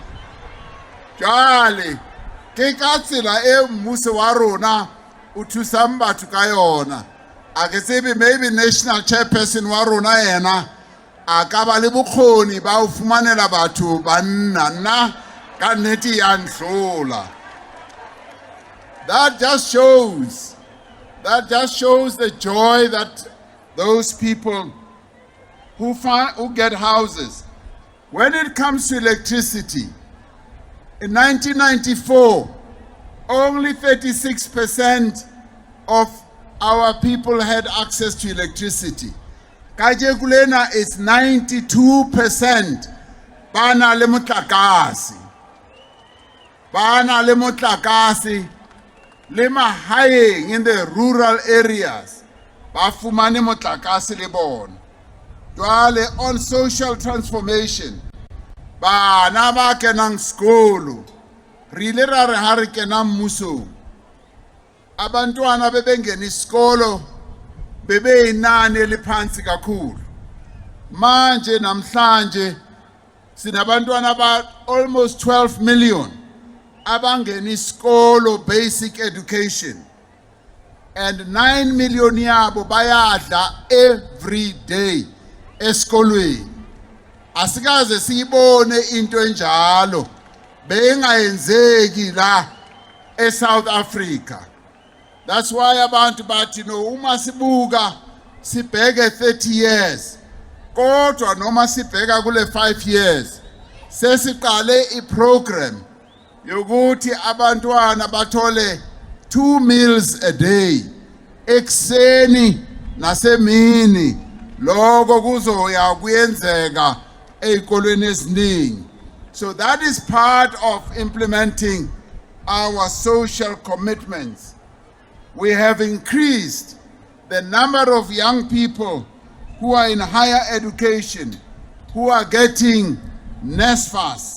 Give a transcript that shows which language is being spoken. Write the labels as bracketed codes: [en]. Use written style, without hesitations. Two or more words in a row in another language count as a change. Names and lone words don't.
[st] Jwale ke ka tsela e mmuso wa rona o thusang batho ka yona. A ke tsebe maybe [en] national chairperson [st] wa rona yena a ka ba le bokgoni ba o fumanela batho banna, nna ka nnete ya ntlhola. [en] That just shows the joy that those people who get houses. When it comes to electricity, in 1994, only 36% of our people had access to electricity. [st] Kajekulena is 92%. Bana le motlakase. Bana le motlakase. Le mahaeng [en] in the rural areas. [st] Ba fumane motlakase le bona. [en] Jwale on social transformation. [st] Bana ba kenang skolo. Re ile ra re ha re kena mmusong. [zu] Abantwana bebengena isikolo bebe inani eliphansi kakhulu. Manje namhlanje sinabantwana ba [en] almost 12 million [zu] abangena isikolo [en] basic education, [zu] and 9 million yabo bayadla [en] every day [zu] esikolweni. Asikaze siyibone into enjalo bengayenzeki la eSouth Africa. [en] That's why [zu] abantu bathi no, uma sibuka sibheke 30 years, kodwa noma sibheka kule 5 years sesiqale iprogram yokuthi abantwana bathole [en] 2 meals a day, [zu] ekseni nasemini. Lokho kuzoya kuyenzeka ezikolweni eziningi. [en] So that is part of implementing our social commitments. We have increased the number of young people who are in higher education, who are getting NSFAS.